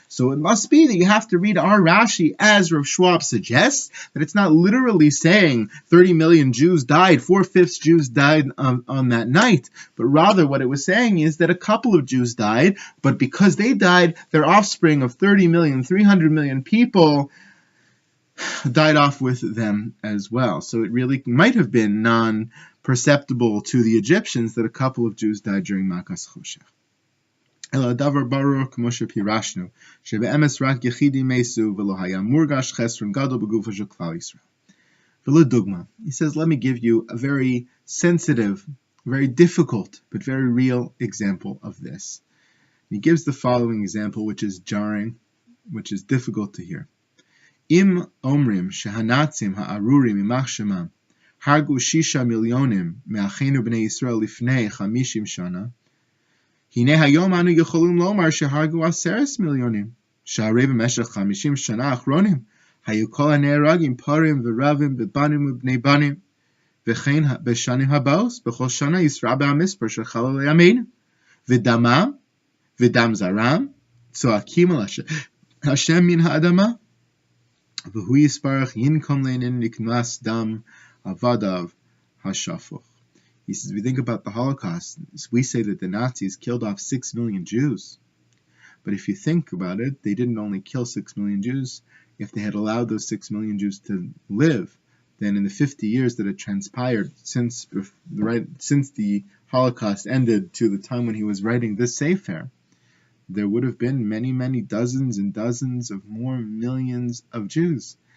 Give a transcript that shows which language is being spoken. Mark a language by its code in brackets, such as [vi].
[en] So it must be that you have to read our Rashi as Rav Schwab suggests, that it's not literally saying 30 million Jews died, 4/5 Jews died on that night, but rather what it was saying is that a couple of Jews died, but because they died, their offspring of 30 million, 300 million people died off with them as well. So it really might have been non-perceptible to the Egyptians that a couple of Jews died during Makas Choshech. [he] אלא דבר ברור כמו שפירשנו, שבאמס רק יחידים מתו ולא היה מורגש חסרון גדול בגופו של כלל ישראל. ולדוגמה, [en] he says, let me give you a very sensitive, very difficult, but very real example of this. He gives the following example, which is jarring, which is difficult to hear. [he] אם אומרים שהנאצים הארורים יימח שמם הרגו 6 מיליונים מאחינו בני ישראל לפני 50 שנה, הנה היום אנו יכולים לומר שהרגו 10 מיליונים, שהרי במשך 50 שנה האחרונים היו כל הנהרגים פרים ורבים בבנים ובני בנים, וכן בשנים הבאות בכל שנה ישרע המספר של חללי עמנו, ודמם ודם זרם צועקים על השם מן האדמה, והוא יספרך ינקום לעיננו נכנס דם עבדיו השפוך. [en] He says, we think about the Holocaust, we say that the Nazis killed off 6 million Jews. But if you think about it, they didn't only kill 6 million Jews. If they had allowed those 6 million Jews to live, then in the 50 years that had transpired since the Holocaust ended to the time when he was writing this Sefer, there would have been many, many dozens and dozens of more millions of Jews.